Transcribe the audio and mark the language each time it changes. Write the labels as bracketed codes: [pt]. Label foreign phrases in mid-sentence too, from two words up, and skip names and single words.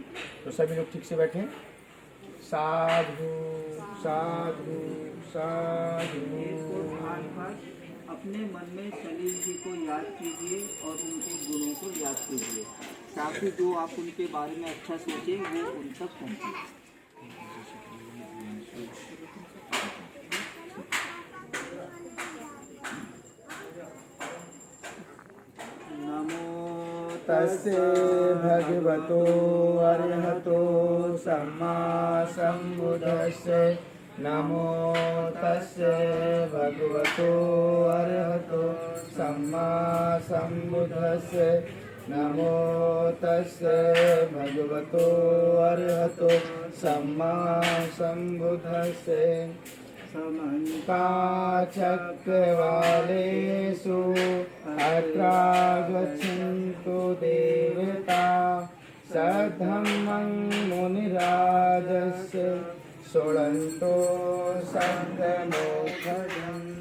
[hi] तो सभी लोग ठीक से बैठें। [pi] साधु साधु साधु। [hi] अपने मन में सलील जी को याद कीजिए और उनके गुणों को याद कीजिए, ताकि जो आप उनके बारे में अच्छा सोचें वो उन तक पहुँचे। [pi] नमो तस्से भगवतो अरहतो सम्मा सम्बुद्धस्से। नमो तस्से भगवतो अरहतो सम्मा सम्बुद्धस्से। नमो तस्से भगवतो अरहतो सम्मा सम्बुद्धस्से। समन्ता चक्रवालेषु अत्रा गच्छन्तु देवता। सद्धम्मं मुनिराजस्य शृण्वन्तु सद्मोक्षदम्।